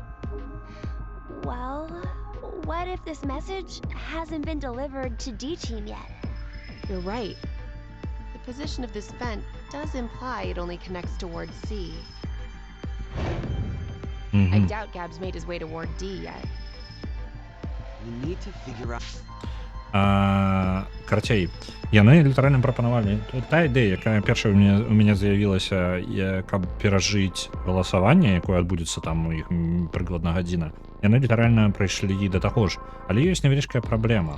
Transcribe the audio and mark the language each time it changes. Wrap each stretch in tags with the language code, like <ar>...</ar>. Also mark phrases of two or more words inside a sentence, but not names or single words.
<en>Well, what if this message hasn't been delivered to D team yet? You're right. The position of this vent does imply it only connects toward C. I doubt Gab's made his way toward D yet. We need to figure out...</en> <be>Карацей, яны літаральна прапанавалі та ідэя, якая першая у мяне з'явілася, каб перажыць галасаванне, якое адбудзецца там у іх прыкладна гадзіна. Яны літаральна прыйшлі да таго ж, але ёсць невялічкая праблема.</be>